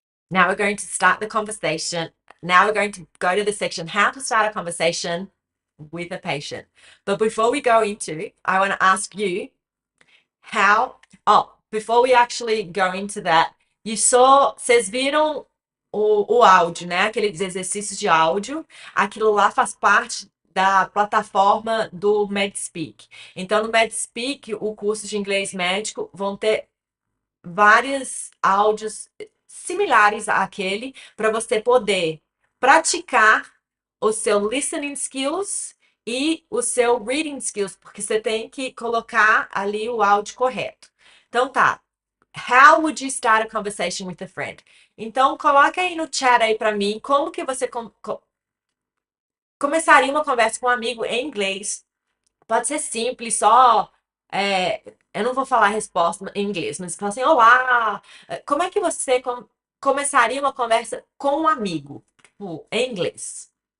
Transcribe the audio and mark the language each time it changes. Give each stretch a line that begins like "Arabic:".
English: Now we're going to start the conversation. Now we're going to go to the section, how to start a conversation with a patient. But before we go into, I want to ask you how, before we actually go into that,
Portuguese: vocês viram o áudio, né? Aqueles exercícios de áudio, aquilo lá faz parte da plataforma do MedSpeak. Então, no MedSpeak, o curso de inglês médico, vão ter vários áudios similares àquele para você poder praticar o seu listening skills e o seu reading skills, porque você tem que colocar ali o áudio correto. Então tá.
English: How would you start a conversation with a friend?
Portuguese: Então coloca aí no chat aí para mim como que você começaria uma conversa com um amigo em inglês. Pode ser simples, só. Eu não vou falar a resposta em inglês, mas fala assim: Olá, como é que você começaria uma conversa com um amigo, tipo, em inglês.